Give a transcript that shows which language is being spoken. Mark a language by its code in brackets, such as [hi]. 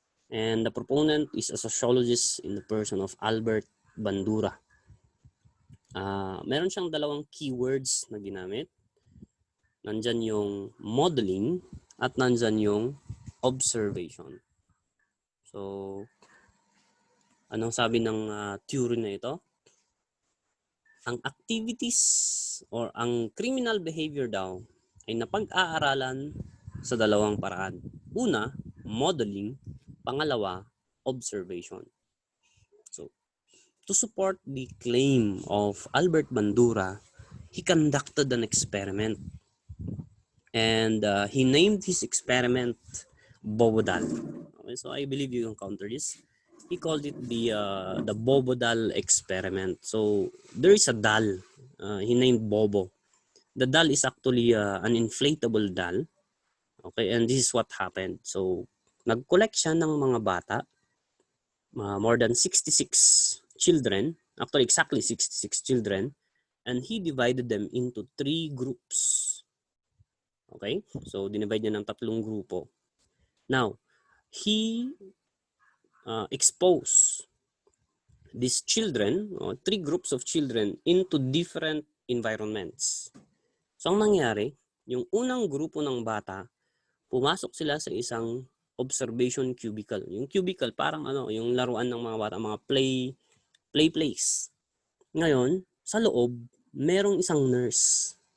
[en] And the proponent is a sociologist in the person of Albert Bandura. [tl] Meron siyang dalawang keywords na ginamit. Nandyan yung modeling at nandyan yung observation. So, anong sabi ng theory na ito? Ang activities or ang criminal behavior daw ay napag-aaralan sa dalawang paraan. Una, modeling. Pangalawa, observation. [en] So, to support the claim of Albert Bandura, he conducted an experiment. And he named his experiment Bobodal. Okay, so I believe you encountered this. He called it the Bobodal experiment. So there is a doll. He named Bobo. The doll is actually an inflatable doll. Okay, and this is what happened. So [tl] nag-collect siya ng mga bata, [en] more than 66 children, actually exactly 66 children, and he divided them into 3 groups. Okay? [tl] So, dinivide niya ng 3 grupo. [en] Now, he exposed these children, 3 groups of children, into different environments. [tl] So, ang nangyari, yung unang grupo ng bata, pumasok sila sa isang observation cubicle. Yung cubicle, parang yung laruan ng mga bata, mga play place. Ngayon, sa loob, merong isang nurse.